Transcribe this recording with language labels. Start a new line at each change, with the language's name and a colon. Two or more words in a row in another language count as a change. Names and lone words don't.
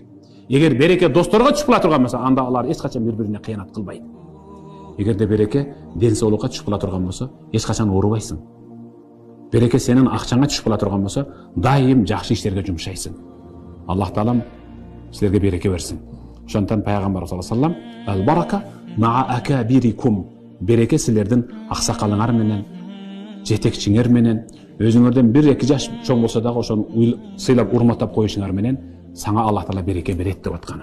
Kyrgyz: Эгер береке досторго түшүп кала турган болсо, анда алар эч качан бири-бирине кыянат кылбайт. Эгерде береке ден соолукка түшүп кала турган болсо, эч качан оорубайсың. Береке сенин акчаңа түшүп кала турган болсо, дайым жакшы иштерге жумшайсың. Аллах Таалам силерге береке берсин. Ошондон Пайгамбар
Arabic: صلى الله عليه وسلم: "البركة مع أكابركم."
Kyrgyz: Береке силердин аксакалыңар менен, жетекчиңер менен, өзүңөрдөн 1-2 жаш чоң болсо дагы ошону сыйлап урматтап коюшуңар менен саңа Аллах Таала береке берет деп атканы.